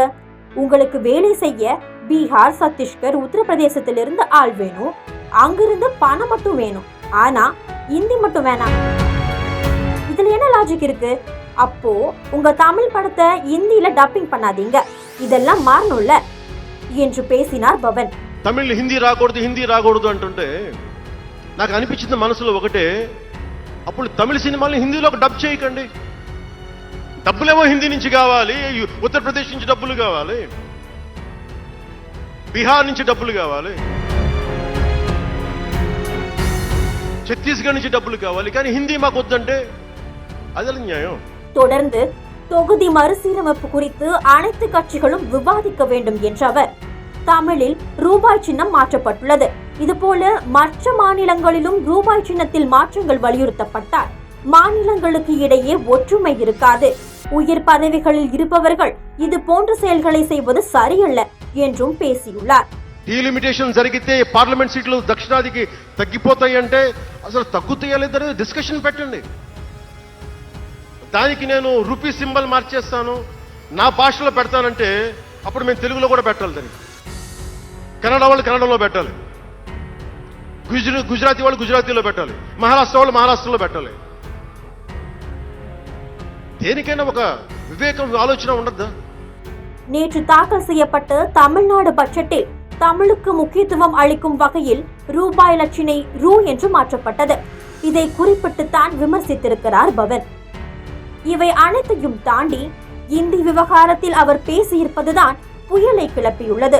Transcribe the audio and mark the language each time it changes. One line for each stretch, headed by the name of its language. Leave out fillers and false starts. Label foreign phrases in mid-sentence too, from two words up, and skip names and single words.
Tamil: உங்களுக்கு வேலை செய்ய பீகார், சத்தீஸ்கர், உத்தரப்பிரதேசத்திலிருந்து ஆள் வேணும், அங்கிருந்து பணம் மட்டும் வேணும், ஆனா இந்தி மட்டும் வேணாம். இதுல என்ன லாஜிக் இருக்கு? அப்போ உங்க தமிழ் படத்தை இந்தியில டப்பிங் பண்ணாதீங்க, இதெல்லாம் மாறணும்ல என்று பேசினார் பவன்.
Telugu: తమిళ్ హిందీ రాకూడదు అంటుంటే నాకు అనిపించింది మనసులో ఒకటే, అప్పుడు తమిళ సినిమాల్ని హిందీలోకి డబ్ చేయకండి. డబ్బులేమో హిందీ నుంచి కావాలి, ఉత్తరప్రదేశ్ నుంచి డబ్బులు కావాలి, బీహార్ నుంచి డబ్బులు కావాలి, ఛత్తీస్గఢ్ నుంచి డబ్బులు కావాలి, కానీ హిందీ మాకు వద్దంటే అది న్యాయం.
Tamil: தொடர்ந்து தொகுதி மறுசீரமைப்பு குறித்து அனைத்து கட்சிகளும் விவாதிக்க வேண்டும் என்ற அவர், தமிழில் ரூபாய் சின்னம் மாற்றப்பட்டுள்ளது, இதுபோல மற்ற மாநிலங்களிலும் ரூபாய் சின்னத்தில் மாற்றங்கள் வலியுறுத்தப்பட்டால் மாநிலங்களுக்கு இடையே ஒற்றுமை இருக்காது, உயர் பதவிகளில் இருப்பவர்கள் இது போன்ற செயல்களை செய்வது சரியல்ல என்றும் பேசியுள்ளார்.
Telugu: డీలిమిటేషన్ జరిగితే పార్లమెంట్ సీట్లు దక్షిణాదికి తగ్గిపోతాయి అంటే అసలు తగ్గుతాయా లేదని డిస్కషన్ పెట్టండి. దానికి నేను
English: rupee symbol
Telugu: మార్చేస్తాను, నా భాషలో పెడతానంటే అప్పుడు మేము తెలుగులో కూడా పెట్టాలి, దానికి కన్నడ వాళ్ళు కన్నడలో పెట్టాలి, గుజరాతీ వాళ్ళు గుజరాతీలో పెట్టాలి, మహారాష్ట్ర వాళ్ళు మహారాష్ట్రలో పెట్టాలి. దేనికైనా ఒక వివేకం, ఆలోచన ఉండద్దా?
Tamil: நேற்று தாக்கல் செய்யப்பட்ட தமிழ்நாடு பட்ஜெட்டில் தமிழுக்கு முக்கியத்துவம் அளிக்கும் வகையில் ரூபாய் லட்சணை ரூ என்று மாற்றப்பட்டது. இதை குறிப்பிட்டு தான் விமர்சித்திருக்கிறார் பவன். இவை அனைத்தையும் தாண்டி இந்தி விவகாரத்தில் அவர் பேசியிருப்பதுதான் புயலை கிளப்பியுள்ளது.